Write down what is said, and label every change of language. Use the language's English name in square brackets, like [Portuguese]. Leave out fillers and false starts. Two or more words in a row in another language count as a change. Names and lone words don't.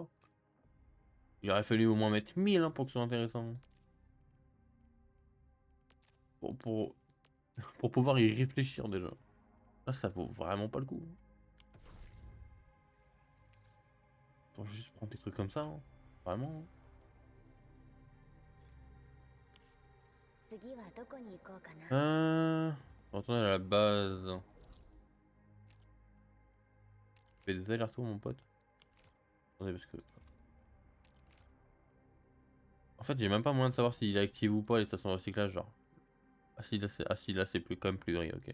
[French] Il aurait fallu au moins mettre 1000 hein, pour que ce soit intéressant. Pour, pour pouvoir y réfléchir déjà. Là, ça vaut vraiment pas le coup. Pour juste prendre des trucs comme ça. Hein. Vraiment. [Japanese] 次はどこに行こうかな。 [French] Retourner à la base. Fais des allers-retours, mon pote. Attendez, parce que. En fait, j'ai même pas moyen de savoir s'il est actif ou pas les stations de recyclage. Genre. Ah si, là, c'est plus, quand même plus gris, ok.